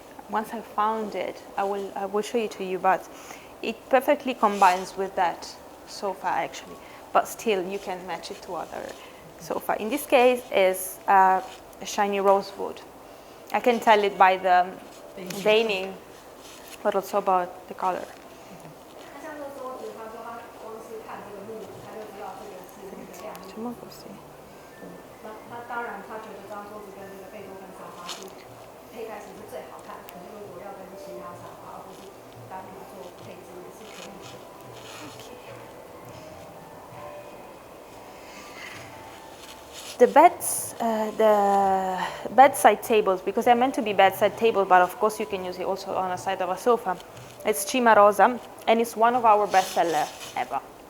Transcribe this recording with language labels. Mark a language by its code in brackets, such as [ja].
[en] once I found it, I will show it to you, but it perfectly combines with that sofa actually, but still you can match it to other sofa. In this case is a shiny rosewood. I can tell it by the veining, but also about the color. [zh] 那像这个桌子，他说他光是看这个木质，他就知道这个是那个亮木。什么东西？那当然，他觉得这张桌子跟这个贝多芬沙发是配在一起是最好看。可是如果要跟其他沙发或是单独做配置也是可以的。 [en] The beds, the bedside tables, because they're meant to be bedside tables, but of course you can use it also on the side of a sofa. It's Cima Rosa, and it's one of our bestsellers ever.